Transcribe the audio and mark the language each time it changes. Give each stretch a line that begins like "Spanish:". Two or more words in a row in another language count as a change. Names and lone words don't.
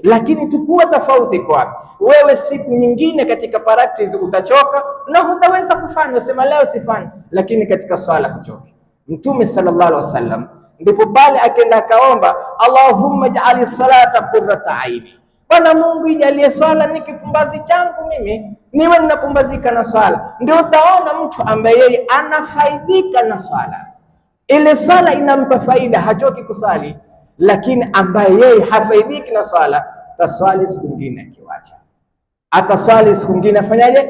Swahili: Lakini tukua tofauti kwa wewe, siku nyingine katika practice utachoka na hutaweza kufanya, usema leo sifanye, lakini katika swala huchoki. Mtume
Arabic: صلى الله عليه وسلم
Swahili: ndipo pale akaenda akaomba,
Arabic: اللهم اجعل الصلاة قرة عيني,
Swahili: Bwana Mungu ijalie swala ni kipumbazi changu, mimi niwe ninapumbazika na swala. Ndio utaona mtu ambaye yeye anafaidika na swala, ile swala inampa faida, hachoki kusali. Lakini ambaye yeye hafaidiki na swala, taswali siku nyingine akiwacha, ataswali siku nyingine afanyaje?